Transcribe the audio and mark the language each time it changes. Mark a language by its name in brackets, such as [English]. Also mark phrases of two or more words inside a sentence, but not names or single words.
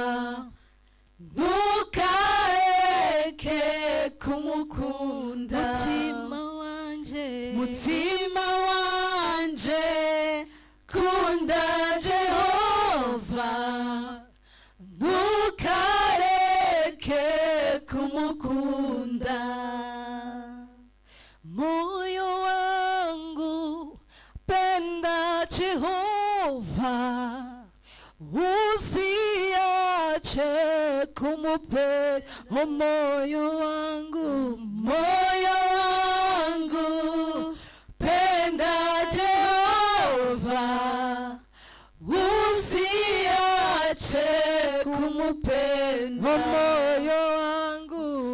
[Rundi] ntukareke kumukunda mutima wanje kunda Jehova ntukareke kumukunda [Swahili] moyo wangu penda Jehova usiache kumupenda moyo wangu penda Jehova usiache kumupenda moyo wangu